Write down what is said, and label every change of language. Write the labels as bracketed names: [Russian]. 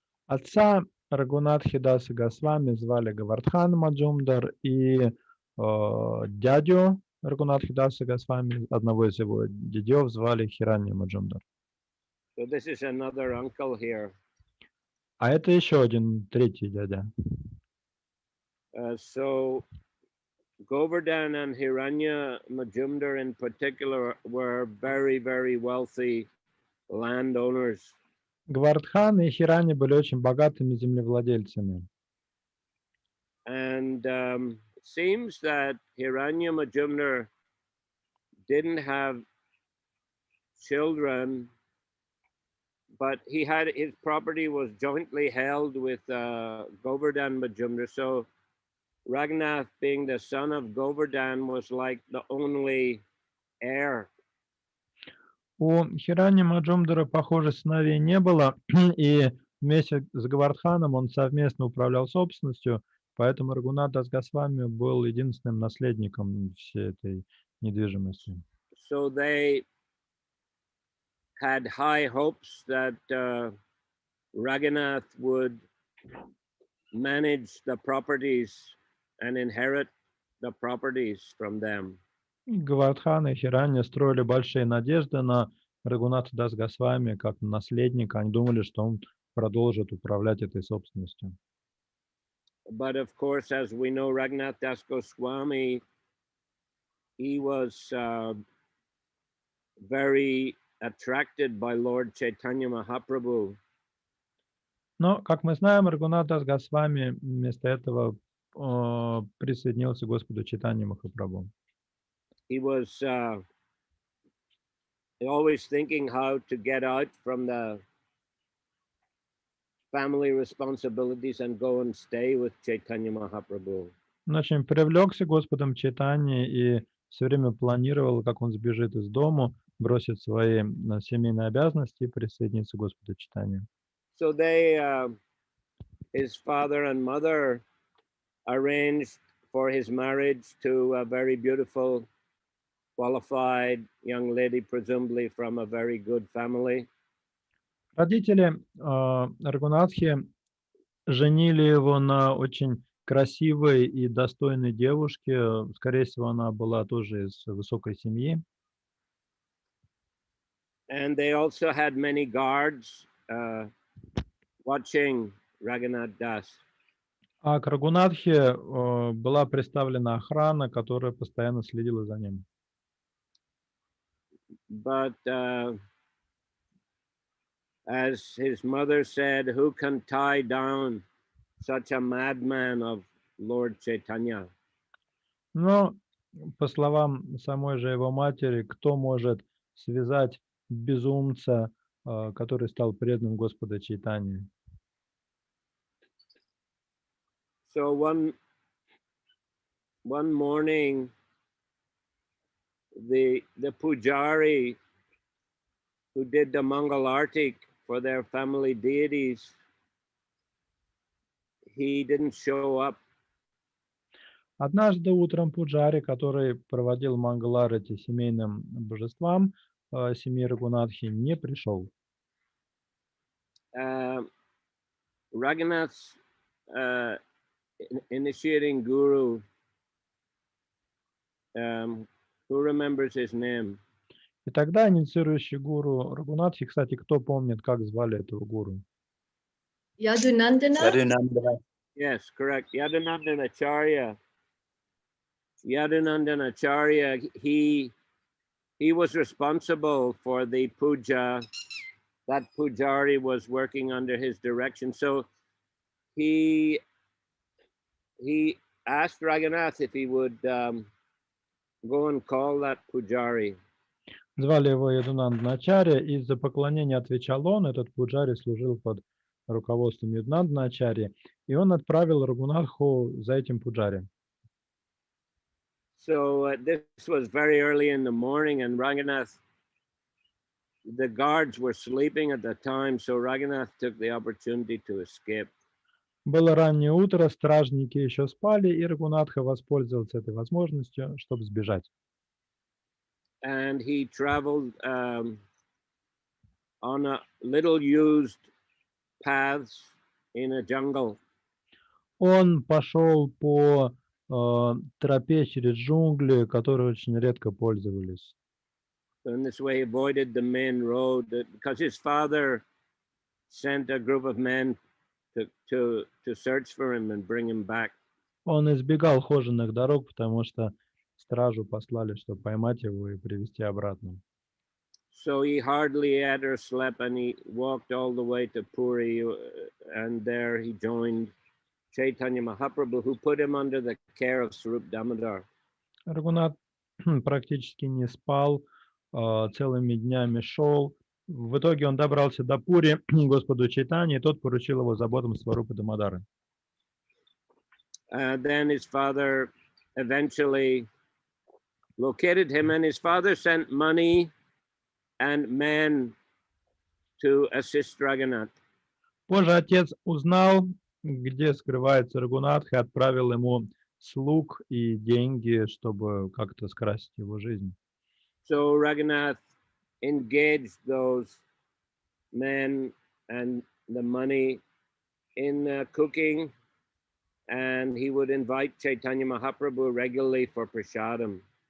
[Russian] Отца Рагунатхи Даса Госвами звали Гавардхан Маджумдар, и дядю Рагунатхи Даса Госвами, одного из его дядев, звали Хиранья Маджумдар. [English] So this is another uncle here. [Russian] А это еще один третий дядя. [English] So Govardhan and Hiranya Majumdar in particular were very, very wealthy landowners. [Russian] Гавардхан и Хирани были очень богатыми землевладельцами. [English] And it seems that Hiranya Majumdar didn't have children, but he had his property was jointly held with Govardhan Majumdar. So Raghunath, being the son of Govardhan, was like the only heir. [Russian] У Хирани Маджумдара, похоже, сыновей не было, и вместе с Гавардханом он совместно управлял собственностью, поэтому Рагунат Дас Госвами был единственным наследником всей этой недвижимости. [English] So they had high hopes that Raghunath would manage the properties and inherit the properties from them. [Russian] Гавардхан и Хирани строили большие надежды на Рагуната Дас Госвами как наследника. Они думали, что он продолжит управлять этой собственностью. [English] But of course, as we know, Raghunath Das Goswami, he was very attracted by Lord Chaitanya Mahaprabhu. [Russian] Но, как мы знаем, Рагунат Дас Госвами вместо этого присоединился к Господу Чайтанье Махапрабху. [English] He was always thinking how to get out from the family responsibilities and go and stay with Chaitanya Mahaprabhu. [Russian] Он очень привлекся Господом Чайтаньей и все время планировал, как он сбежит из дому, бросит свои семейные обязанности и присоединиться к Господу Чайтанье. [English] So they, his father and mother, arranged for his marriage to a very beautiful, qualified young lady, presumably from a very good family. [Russian] Родители Рагунатхи женили его на очень красивой и достойной девушке. Скорее всего, она была тоже из высокой семьи. [English] And they also had many guards watching Raghunath Das. [Russian] А к Рагунатхе была представлена охрана, которая постоянно следила за ним. [English] But as his mother said, who can tie down such a madman of Lord Chaitanya? [Russian] Но, по словам самой же его матери, кто может связать безумца, который стал преданным Господа Чайтаньи? [English] So one morning, the pujari who did the Mangal Artik for their family deities, he didn't show up. [Russian] Однажды утром пуджари, который проводил Мангаларати семейным божествам семьи Рагунатхи, не пришел. [English] Raghunath's initiating guru, who remembers his name? И тогда инициирующий гуру Рагунатхи, кстати, кто помнит, как звали этого гуру? Yadunandana. Yes, correct. Yadunandana Acharya. Yadunandana Acharya, he was responsible for the puja. That pujari was working under his direction. So he asked Raghunath if he would go and call that pujari. [Russian] Звали его Ядунандана-ачарья, и за поклонение отвечал он. Этот пуджари служил под руководством Ядунандана-ачарьи, и он отправил Рагунатху за этим пуджари. [English] So this was very early in the morning, and Raghunath, the guards were sleeping at the time, so Raghunath took the opportunity to escape. [Russian] Было раннее утро, стражники еще спали, и Рагунатха воспользовался этой возможностью, чтобы сбежать. [English] And he traveled on a little used paths in a jungle. [Russian] Он пошел по тропе через джунгли, которые очень редко пользовались. [English] So in this way, he avoided the main road because his father sent a group of men to search for him and bring him back. [Russian] Он избегал хоженых дорог, потому что стражу послали, чтобы поймать его и привести обратно. [English] So he hardly ate or slept, and he walked all the way to Puri, and there he joined Chaitanya Mahaprabhu, who put him under the care of Swarup Damodar. [Russian] Рагунат практически не спал, целыми днями шел. В итоге он добрался до Пури, Господу Чайтаньи, и тот поручил его заботам Сварупы Дамодары. [English] Then his father eventually located him, and his father sent money and men to assist Raghunath. [Russian] Позже отец узнал, где скрывается Рагунатх, и отправил ему слуг и деньги, чтобы как-то скрасить его жизнь. [English] So Raghunath engaged those men and the money in cooking, and he would invite Chaitanya Mahaprabhu regularly for prasadam.